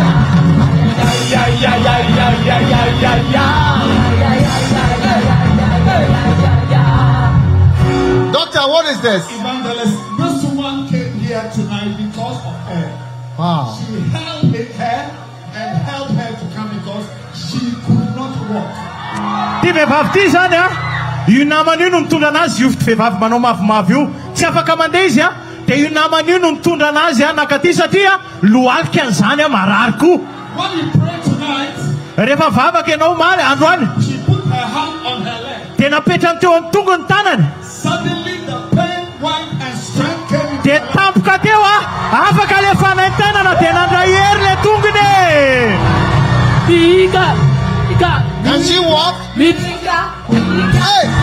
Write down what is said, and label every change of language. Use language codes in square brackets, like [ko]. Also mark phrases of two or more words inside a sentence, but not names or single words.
[en] Ay, ay, ay, ay, ay, ay, ay, ay, ay. Ay, ay, ay, ay, ay, ay, ay, ay, ay. Doctor, what is this? Evangelist, this woman came here tonight because of her. Wow. She held her and helped her to come because she could not walk. [mg] Ty vehivavy ty zany a io namany io no mitondra anazy io vehivavy manao mavomavo io tsy afaka mandeha izy a de io namany io no mitondra anazy a nakaty satria lohalika an'izany a marary koa [en] When we pray tonight, [mg] rehefa vavaka ianao maly androany [en] she put her hand on her leg. [mg] de napetrany teo amin'ny tongony tanany [en] Suddenly the pain went and strength came into [mg] de [en] her. [mg] tampoka teo a afaka le fanaintanana de nandray hery le tongony Ika, ika. [en] Can she walk? Mika. Hey!